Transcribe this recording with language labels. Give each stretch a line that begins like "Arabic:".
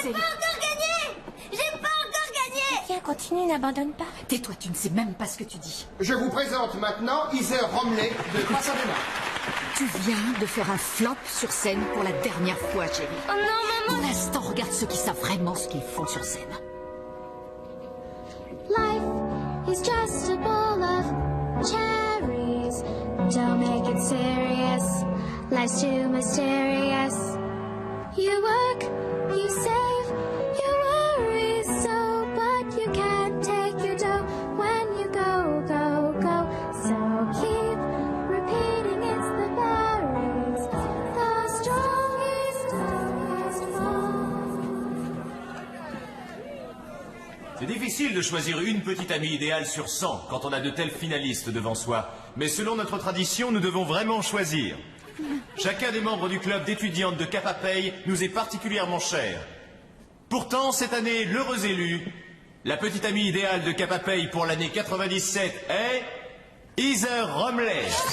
French: J'ai pas encore gagné. J'ai pas encore gagné. Viens, continue, n'abandonne pas. Tais-toi, tu ne sais même pas ce que tu dis. Je vous présente maintenant Heather Romley de Pasadena. Tu viens de faire un flop sur scène pour la dernière fois, chérie. Oh non, maman. Pour l'instant, regarde ceux qui savent vraiment ce qu'ils font sur scène.
English: Life is just a bowl of cherries. Don't make it serious. Life's too mysterious. You work, you save, you worry so, but you can't take your dough when you go, go, go. So keep repeating it's the berries, the strongest fall.
French: C'est difficile de choisir une petite amie idéale sur 100 quand on a de tels finalistes devant soi. Mais selon notre tradition, nous devons vraiment choisir. Chacun des membres du club d'étudiantes de Kappa Pei nous est particulièrement cher. Pourtant, cette année, l'heureux élu, la petite amie idéale de Kappa Pei pour l'année 97 est Heather Romley.